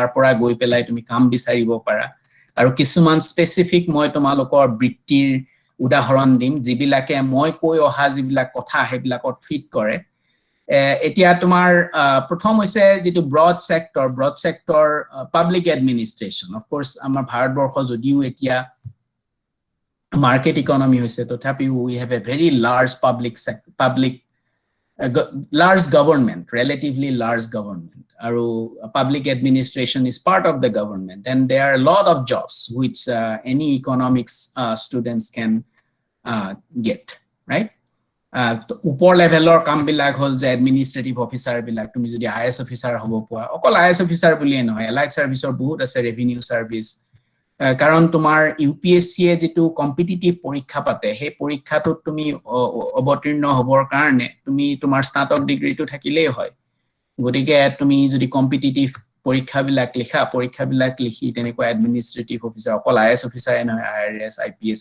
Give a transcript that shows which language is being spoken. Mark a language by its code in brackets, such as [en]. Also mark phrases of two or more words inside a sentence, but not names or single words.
[as] পৰা গৈ পেলাই তুমি কাম বিচাৰিব পাৰা আৰু কিছুমান স্পেসিফিক মই তোমালোকৰ বৃত্তিৰ উদাহৰণ দিম যিবিলাকে মই কৈ অহা যিবিলাক কথা হেবিলাকত ফিট কৰে এতিয়া তোমাৰ প্ৰথম হৈছে যেটো [en] broad sector public administration of course [as] আমাৰ ভাৰতবৰ্ষ যদিও এতিয়া [en] market economy [as] হৈছে তথাপিও [en] we have a very large large government relatively large government aru public administration is part of the government and there are a lot of jobs which any economics students can get right [as] উপৰ লেভেলৰ কাম বিলাক হ'ল যে [en] administrative officer [as] বিলাক তুমি যদি [en] IS officer [as] হ'ব পোৱা অকল [en] IS officer [as] বুলিয়েই নহয় [en] allied service [as] ৰ বহুত ase [en] revenue service [as] কারণ তোমার ইউপিএসসি এ যেটো কম্পিটিটিভ পৰীক্ষা পাতে সেই পৰীক্ষাটো তুমি অৱতীৰ্ণ হ'বৰ কাৰণে তুমি তোমাৰ স্নাতক ডিগ্ৰীটো থাকিলেই হয় গতিকে তুমি যদি কম্পিটিটিভ পৰীক্ষাবিলাক লিখি তেনেকুৱা [en] administrative officer [as] অকল আইএস অফিচাৰে নহয় আইআৰএস আইপিএস